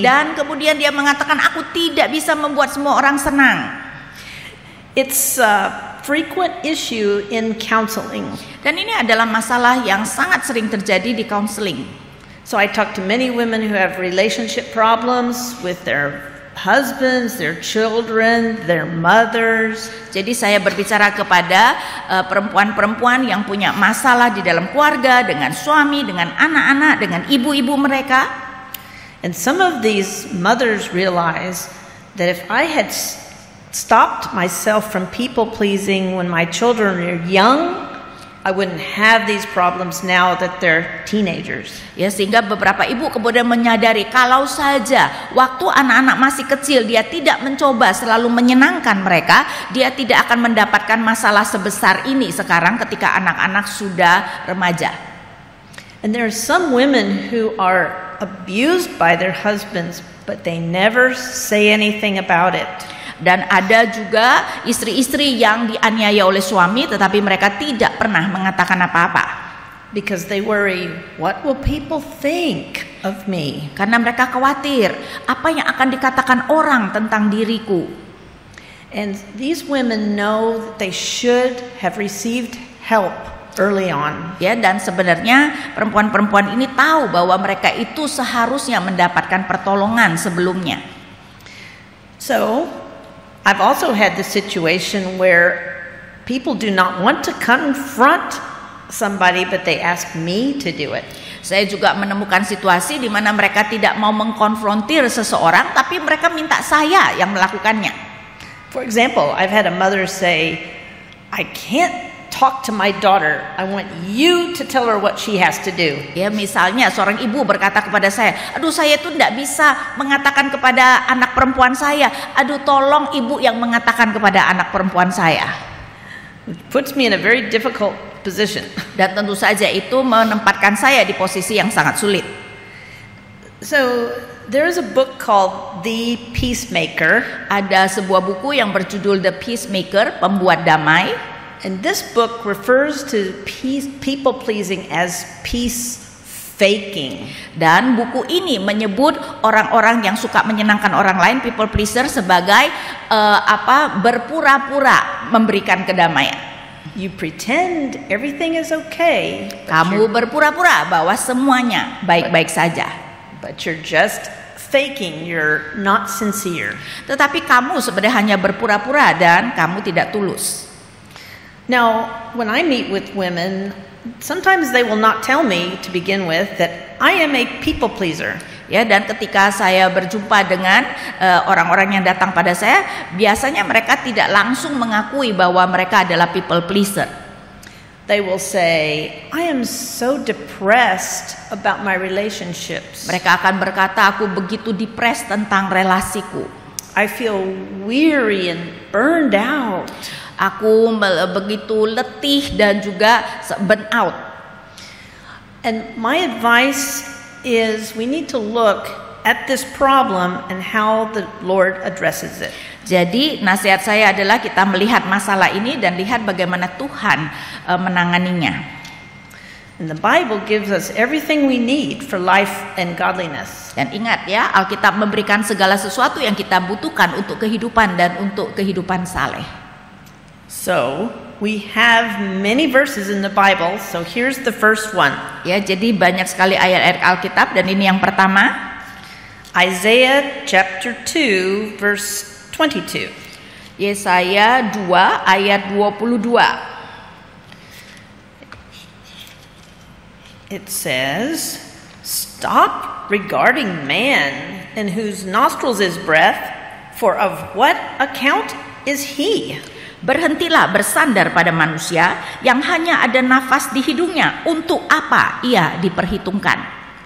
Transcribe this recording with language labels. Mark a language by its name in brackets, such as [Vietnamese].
[Indonesian] Dan kemudian dia mengatakan, aku tidak bisa membuat semua orang senang. [English] It's a frequent issue in counseling. [Indonesian] Dan ini adalah masalah yang sangat sering terjadi di counseling. [English] So I talk to many women who have relationship problems with their husbands, their children, their mothers. [Indonesian] Jadi saya berbicara kepada perempuan-perempuan yang punya masalah di dalam keluarga, dengan suami, dengan anak-anak, dengan ibu-ibu mereka. [English] And some of these mothers realize that if I had stopped myself from people pleasing when my children are young, I wouldn't have these problems now that they're teenagers. [Indonesian] Ya, sehingga beberapa ibu kemudian menyadari kalau saja waktu anak-anak masih kecil dia tidak mencoba selalu menyenangkan mereka, dia tidak akan mendapatkan masalah sebesar ini sekarang ketika anak-anak sudah remaja. [English] And there are some women who are abused by their husbands, but they never say anything about it. [Indonesian] Dan ada juga istri-istri yang dianiaya oleh suami tetapi mereka tidak pernah mengatakan apa-apa. [English] Because they worry, what will people think of me? [Indonesian] Karena mereka khawatir apa yang akan dikatakan orang tentang diriku. [English] And these women know that they should have received help early on. [Indonesian] Ya, dan sebenarnya perempuan-perempuan ini tahu bahwa mereka itu seharusnya mendapatkan pertolongan sebelumnya. [English] So I've also had the situation where people do not want to confront somebody, but they ask me to do it. [Indonesian] Saya juga menemukan situasi di mana mereka tidak mau mengkonfrontir seseorang, tapi mereka minta saya yang melakukannya. [English] For example, I've had a mother say, I can't talk to my daughter. I want you to tell her what she has to do. [Indonesian] Ya, misalnya seorang ibu berkata kepada saya, aduh saya tuh tidak bisa mengatakan kepada anak perempuan saya, aduh tolong ibu yang mengatakan kepada anak perempuan saya. [English] It puts me in a very difficult position. [Indonesian] Dan tentu saja itu menempatkan saya di posisi yang sangat sulit. [English] So there is a book called The Peacemaker. [Indonesian] Ada sebuah buku yang berjudul The Peacemaker, Pembuat Damai. [English] And this book refers to people pleasing as peace faking. [Indonesian] Dan buku ini menyebut orang-orang yang suka menyenangkan orang lain, [English] people pleaser, [Indonesian] sebagai berpura-pura memberikan kedamaian. [English] You pretend everything is okay. [Indonesian] Kamu berpura-pura bahwa semuanya baik-baik saja. [English] But you're just faking, you're not sincere. [Indonesian] Tetapi kamu sebenarnya hanya berpura-pura dan kamu tidak tulus. [English] Now, when I meet with women, sometimes they will not tell me to begin with that I am a people pleaser. [Indonesian] Ya, dan ketika saya berjumpa dengan orang-orang yang datang pada saya, biasanya mereka tidak langsung mengakui bahwa mereka adalah [English] people pleaser. They will say, I am so depressed about my relationships. [Indonesian] Mereka akan berkata, aku begitu depres tentang relasiku. [English] I feel weary and burned out. [Indonesian] Aku begitu letih dan juga burn out. [English] And my advice is we need to look at this problem and how the Lord addresses it. [Indonesian] Jadi nasihat saya adalah kita melihat masalah ini dan lihat bagaimana Tuhan menanganinya. [English] And the Bible gives us everything we need for life and godliness. [Indonesian] Dan ingat ya, Alkitab memberikan segala sesuatu yang kita butuhkan untuk kehidupan dan untuk kehidupan saleh. [English] So, we have many verses in the Bible. So here's the first one. [Indonesian] Ya, jadi banyak sekali ayat-ayat Alkitab dan ini yang pertama. [English] Isaiah chapter 2 verse 22. [Indonesian] Yesaya 2 ayat 22. [English] It says, "Stop regarding man in whose nostrils is breath, for of what account is he?" [Indonesian] Berhentilah bersandar pada manusia yang hanya ada nafas di hidungnya. Untuk apa ia diperhitungkan?